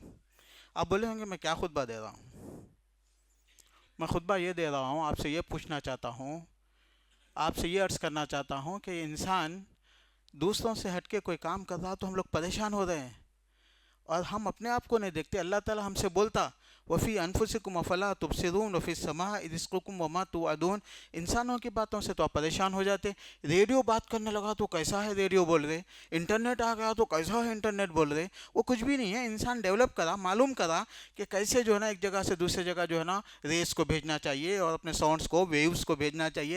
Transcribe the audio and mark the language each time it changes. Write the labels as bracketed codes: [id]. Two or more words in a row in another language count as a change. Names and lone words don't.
[ur] آپ بولیں گے میں کیا خطبہ دے رہا ہوں؟ میں خطبہ یہ دے رہا ہوں، آپ سے یہ پوچھنا چاہتا ہوں، آپ سے یہ عرض کرنا چاہتا ہوں کہ انسان دوسروں سے ہٹ کے کوئی کام کر رہا تو ہم لوگ پریشان ہو رہے ہیں، اور ہم اپنے آپ کو نہیں دیکھتے. اللہ تعالیٰ ہم سے بولتا [ar] وفي أنفسكم أفلا تبصرون وفي السماء رزقكم وما توعدون. [ur] انسانوں کی باتوں سے تو آپ پریشان ہو جاتے۔ ریڈیو بات کرنے لگا تو کیسا ہے ریڈیو بول رہے، انٹرنیٹ آ گیا تو کیسا ہے انٹرنیٹ بول رہے. وہ کچھ بھی نہیں ہے، انسان ڈیولپ کرا، معلوم کرا کہ کیسے جو ہے نا ایک جگہ سے دوسری جگہ جو ہے نا ریز کو بھیجنا چاہیے اور اپنے ساؤنڈز کو، ویوز کو بھیجنا چاہیے.